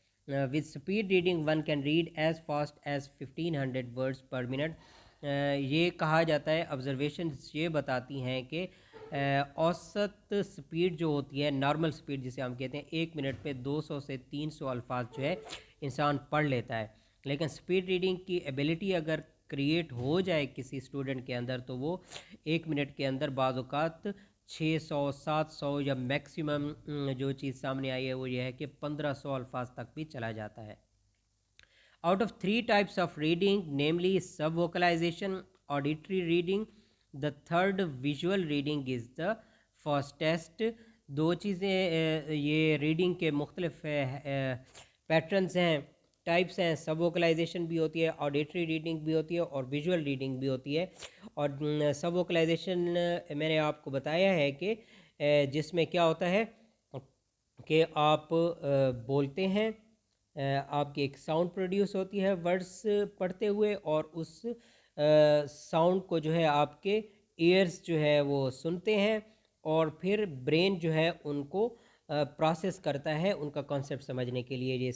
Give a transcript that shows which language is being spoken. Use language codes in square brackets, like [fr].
[en] With speed reading, one can read as fast as 1500 words per minute. [ur] یہ کہا جاتا ہے، آبزرویشنز یہ بتاتی ہیں کہ اوسط سپیڈ جو ہوتی ہے، نارمل سپیڈ جسے ہم کہتے ہیں، 1 منٹ میں 200 سے 300 الفاظ جو ہے انسان پڑھ لیتا ہے. لیکن سپیڈ ریڈنگ کی ایبلٹی اگر کریٹ ہو جائے کسی اسٹوڈنٹ کے اندر تو وہ 1 منٹ کے اندر بعض اوقات 600 700 یا میکسیمم جو چیز سامنے آئی ہے وہ یہ ہے کہ 1500 الفاظ تک بھی چلا جاتا ہے. [en] Out of 3 types of reading, namely sub-vocalization, auditory reading, the third visual reading is the fastest. [ur] دو چیزیں یہ ریڈنگ کے مختلف پیٹرنز ہیں، ٹائپس ہیں. سب ووکلائزیشن بھی ہوتی ہے، آڈیٹری ریڈنگ بھی ہوتی ہے، اور ویژول ریڈنگ بھی ہوتی ہے. اور سب ووکلائزیشن میں نے آپ کو بتایا ہے کہ جس میں کیا ہوتا ہے کہ آپ بولتے ہیں، آپ کی ایک ساؤنڈ پروڈیوس ہوتی ہے ورڈس پڑھتے ہوئے، اور اس ساؤنڈ کو جو ہے آپ کے ایئرز جو ہے وہ سنتے ہیں، اور پھر برین جو ہے ان کو پروسیس کرتا ہے ان کا کانسیپٹ سمجھنے کے لیے.